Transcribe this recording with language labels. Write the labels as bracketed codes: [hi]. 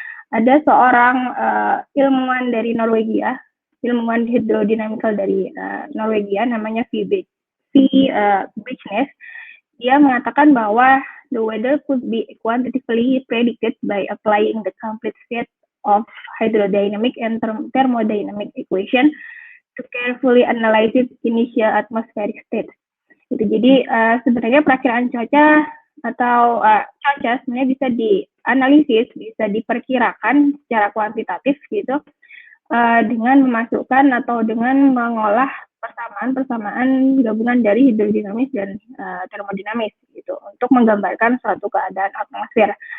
[id] ada seorang ilmuwan dari Norwegia, ilmuwan hidrodinamikal dari Norwegia, namanya V. Britchnes. Dia mengatakan bahwa [en] the weather could be quantitatively predicted by applying the complete set of hydrodynamic and thermodynamic equation to carefully analyze initial atmospheric state. [id] Gitu. Jadi sebenarnya perakiraan cuaca atau cuaca sebenarnya bisa dianalisis, bisa diperkirakan secara kuantitatif gitu dengan memasukkan atau dengan mengolah persamaan gabungan dari hidrodinamis dan termodinamis gitu untuk menggambarkan suatu keadaan atmosfer.